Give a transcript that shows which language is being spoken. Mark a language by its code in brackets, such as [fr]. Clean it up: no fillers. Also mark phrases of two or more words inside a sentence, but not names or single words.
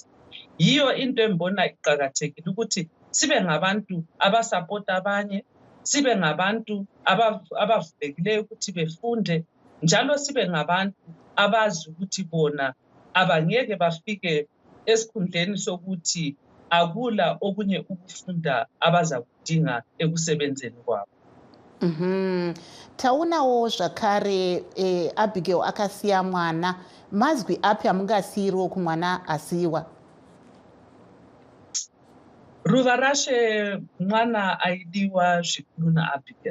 [nd] Yiyo into engibona iqakathekile ukuthi sibe ngabantu abasapota abanye, sibe ngabantu abavulekileyo ukuthi befunde, njalo sibe ngabantu abazi ukuthi bona abangeke bafike esikhundleni sokuthi akula okunye ukufunda abazakudinga ekusebenzeni kwabo. [sn] Taunawo zvakare Abigail akasiya mwana, mazwi api amungasiyiro kumwana asiwa? Ruva rashe mwana aidiwa zvikuru naAbigail.